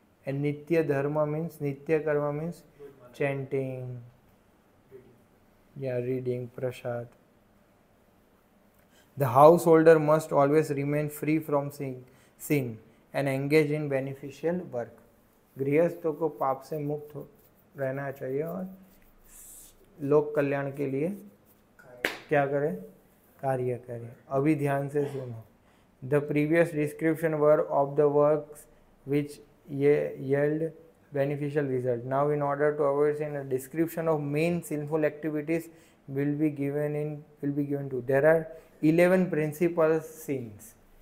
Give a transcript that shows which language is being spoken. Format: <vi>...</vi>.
<en>And Nitya Dharma means, Nitya Karma means chanting, reading, prasad. The householder must always remain free from sin and engage in beneficial work.</en> <hi>गृहस्थों को पाप से मुक्त रहना चाहिए और लोक कल्याण के लिए क्या करें, कार्य करें। अभी ध्यान से सुनो।</hi> <en>The previous description were of the works which yield beneficial result. Now, in order to avoid sin, a description of main sinful activities will be given to. There are 11 principal sins.</en>